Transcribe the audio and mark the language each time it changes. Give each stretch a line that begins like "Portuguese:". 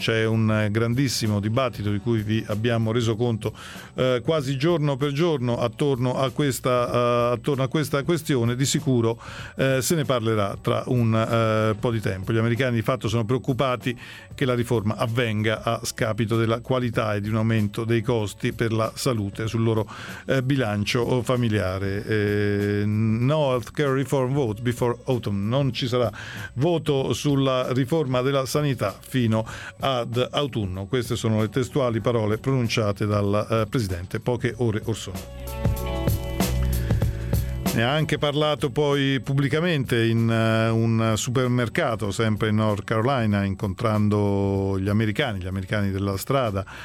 Italian: C'è un grandissimo dibattito, di cui vi abbiamo reso conto quasi giorno per giorno, attorno a questa questione. Di sicuro se ne parlerà tra un po' di tempo. Gli americani di fatto sono preoccupati che la riforma avvenga a scapito della qualità e di un aumento dei costi per la salute sul loro bilancio familiare.
English: No health care reform vote before autumn.
Italian: Non ci sarà voto sulla riforma della sanità fino ad autunno. Queste sono le testuali parole pronunciate dal presidente poche ore or sono. Ne ha anche parlato poi pubblicamente in un supermercato, sempre in North Carolina, incontrando gli americani della strada.